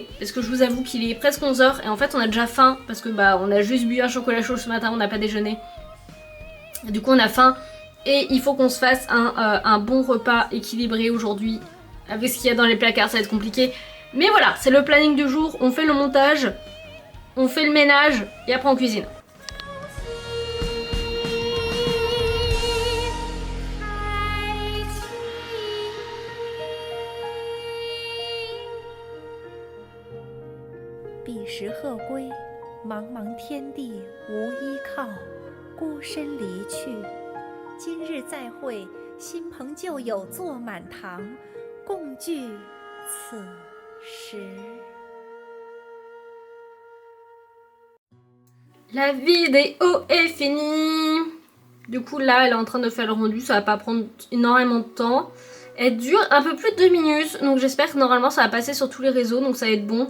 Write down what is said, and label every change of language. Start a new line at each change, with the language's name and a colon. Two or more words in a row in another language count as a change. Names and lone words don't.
French: Parce que je vous avoue qu'il est presque 11h et en fait on a déjà faim. Parce que bah on a juste bu un chocolat chaud ce matin, on n'a pas déjeuné. Et du coup on a faim. Et il faut qu'on se fasse un bon repas équilibré aujourd'hui. Avec ce qu'il y a dans les placards, ça va être compliqué. Mais voilà, c'est le planning du jour, on fait le montage. On fait le ménage et après on cuisine.
Chinese: 彼时鹤归，茫茫天地无依靠，孤身离去。今日再会，新朋旧友坐满堂，共聚此时。
French: La vidéo est finie. Du coup là elle est en train de faire le rendu, ça va pas prendre énormément de temps. Elle dure un peu plus de 2 minutes, donc j'espère que normalement ça va passer sur tous les réseaux, donc ça va être bon.